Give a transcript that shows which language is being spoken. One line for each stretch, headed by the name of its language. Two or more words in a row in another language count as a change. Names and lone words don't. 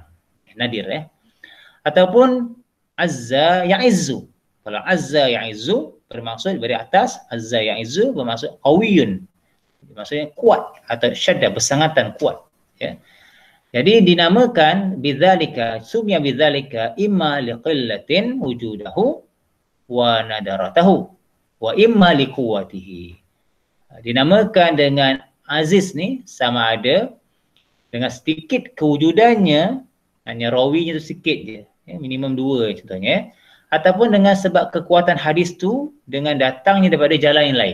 Malay: Nadir Ataupun
Arabic: عز يعز.
Malay: Kalau
Arabic: عز يعز
Malay: bermaksud dari atas,
Arabic: عز يعز
Malay: bermaksud qawiyun. Maksudnya kuat atau syadda bersangatan kuat. Ya. Jadi dinamakan
Arabic: بذلك، سمي بذلك إما لقلة وجوده وندرته وإما لقوته.
Malay: Dinamakan dengan aziz ni sama ada dengan sedikit kewujudannya, hanya rawinya tu sikit je, minimum 2 contohnya, ataupun dengan sebab kekuatan hadis tu dengan datangnya daripada jalan yang lain.